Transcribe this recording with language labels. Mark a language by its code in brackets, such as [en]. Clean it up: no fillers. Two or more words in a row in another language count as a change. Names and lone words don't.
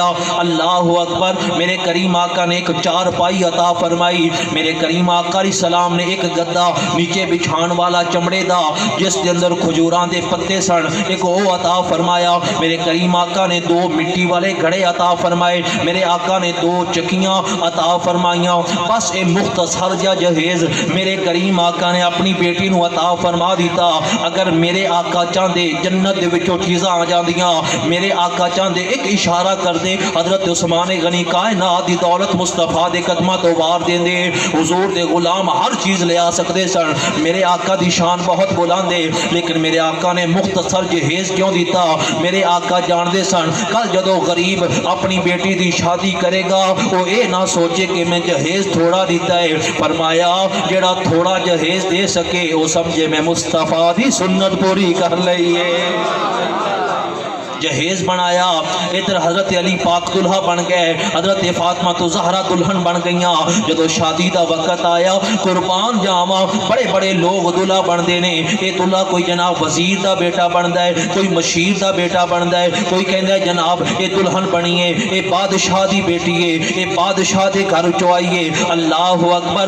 [ar] الله أكبر. [pa] میرے کریم آقا نے ایک چارپائی عطا فرمائی۔ میرے کریم آقا سلام نے ایک گدا نیچے بچھاݨ والا چمڑے کا جس کے اندر کھجوراں دے پتے سن، ایک وہ عطا فرمایا. میرے کریم آقا نے 2 مٹی والے گھڑے عطا فرمائے. मेरे آقا نے 2 چکیاں عطا فرمائیاں. بس اے مختصر جا جہیز میرے کریم آقا نے اپنی بیٹی نو عطا فرما دیتا. اگر میرے آقا چاہتے جنت دے وچوں چیزاں آ جاندیاں, میرے آقا چاہتے ایک اشارہ کر دے, حضرت عثمان غنی کائنات دی دولت مصطفیٰ دے قدماں تو وار دیں دے. حضور دے غلام ہر چیز لے آ سکتے سن. میرے آقا دی شان بہت بلند ہے, لیکن میرے آقا نے مختصر جہیز کیوں دیتا؟ میرے آقا جان دے سن کل جدو غریب اپنی بیٹی دی شادی کرے گا وہ اے نہ سوچے کہ میں جہیز تھوڑا دیتا ہے. فرمایا جڑا تھوڑا جہیز دے سکے وہ سمجھے میں مصطفیٰ دی سنت پوری کر لئیے. جہیز بنایا. ادھر حضرت علی پاک دلہا بن گئے, حضرت فاطمہ تو زہرا دلہن بن گئیاں. جدو شادی دا وقت آیا قربان جاواں بڑے بڑے لوگ دلہا بندے نے. اے دلہا کوئی جناب وزیر دا بیٹا بندا ہے, کوئی مشیر دا بیٹا بندا ہے, کوئی کہندا ہے جناب اے دلہن بنی ہے, اے بادشاہ دی بیٹی ہے, اے بادشاہ دے گھر چوں آئی ہے. [ar] اللہ اکبر.